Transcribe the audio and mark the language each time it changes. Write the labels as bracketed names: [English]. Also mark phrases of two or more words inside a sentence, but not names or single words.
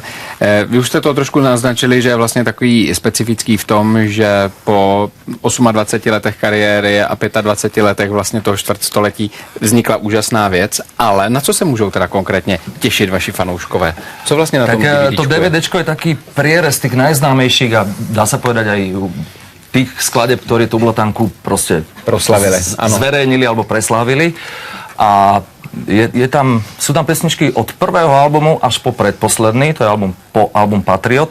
[Czech] Vy už jste to trošku naznačili, že je vlastně takový specifický v tom, že po 28 letech kariéry a 25 letech vlastně toho čtvrtstoletí vznikla úžasná věc, ale na co se můžou teda konkrétně těšit vaši fanouškové? Co vlastně na tom DVDčku [Slovak] to DVDčko je taký prierez tých najznámejších a dá sa povedať aj tých skladeb, ktorí Tublatanku proste [Czech] proslavili, [Slovak] zverejnili alebo preslávili. A sú tam pesničky od prvého albumu až po predposledný, to je album Patriot.